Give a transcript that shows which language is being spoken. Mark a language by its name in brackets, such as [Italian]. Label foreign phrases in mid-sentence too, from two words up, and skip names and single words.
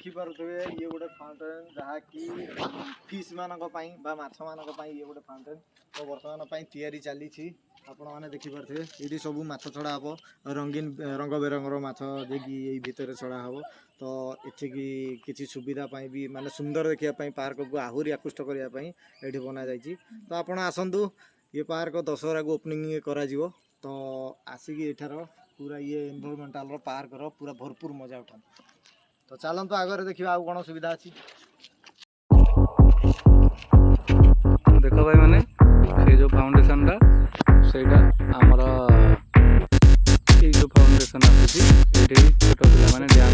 [Odia] ଦେଖିପାରୁଥିବେ ଇଏ ଗୋଟେ ଫାଉଣ୍ଟେନ୍ ଯାହାକି ଫିସ୍ ମାନଙ୍କ ପାଇଁ ବା ମାଛ ମାନଙ୍କ ପାଇଁ ଇଏ ଗୋଟେ ଫାଉଣ୍ଟେନ୍ ତ ବର୍ତ୍ତମାନ ପାଇଁ ତିଆରି ଚାଲିଛି। ଆପଣମାନେ ଦେଖିପାରୁଥିବେ ଏଇଠି ସବୁ ମାଛ ଛଡ଼ା ହେବ ରଙ୍ଗୀନ ରଙ୍ଗ ବେରଙ୍ଗର ମାଛ ଯାଇକି ଏଇ ଭିତରେ ଛଡ଼ା ହେବ। ତ ଏଠିକି କିଛି ସୁବିଧା ପାଇଁ ବି ମାନେ ସୁନ୍ଦର ଦେଖିବା ପାଇଁ ପାର୍କକୁ ଆହୁରି ଆକୃଷ୍ଟ କରିବା ପାଇଁ ଏଠି ବନାଯାଇଛି। ତ ଆପଣ ଆସନ୍ତୁ [Hindi] ये पार्क दशहरा को ओपनिंग [Odia] कराଯିବ ତ ଆସିକି ଏଠାର ପୁରା ଇଏ [English] environmental park [Odia] ର ପୁରା [Hindi] भरपूर मजा [Odia] उठाନ୍ତୁ। ତ ଚାଲନ୍ତୁ ଆଗରେ ଦେଖିବା ଆଉ କ'ଣ ସୁବିଧା ଅଛି। ଦେଖ ଭାଇ ମାନେ ସେ ଯୋଉ ଫାଉଣ୍ଡେସନଟା ସେଇଟା ଆମର ଏଇ ଯୋଉ ଫାଉଣ୍ଡେସନ ଆସୁଛି ଏଇଠି ଛୋଟ ପିଲାମାନେ ଡ୍ୟାନ୍ସ